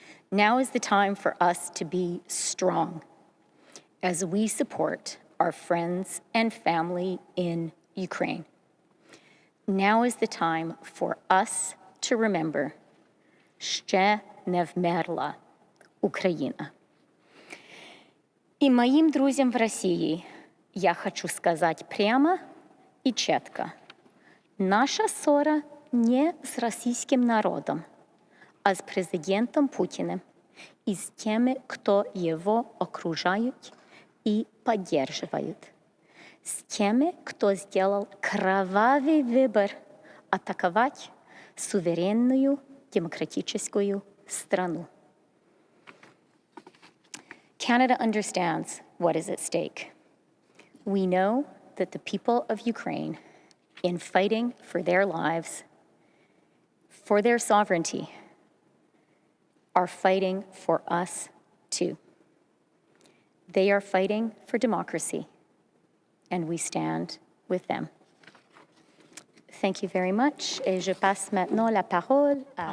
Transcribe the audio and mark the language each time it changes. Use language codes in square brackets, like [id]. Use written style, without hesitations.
[en] Now is the time for us to be strong as we support our friends and family in Ukraine. Now is the time for us to remember [uk] «Ще не вмерла Україна». [ru] И моим друзьям в России я хочу сказать прямо и четко. Наша ссора не с российским народом, а с президентом Путиным и с теми, кто его окружают и поддерживают. С теми, кто сделал кровавый выбор атаковать суверенную демократическую страну. [en] Canada understands what is at stake. We know that the people of Ukraine, in fighting for their lives, for their sovereignty, are fighting for us too. They are fighting for democracy, and we stand with them. Thank you very much. [fr] Et je passe maintenant la parole à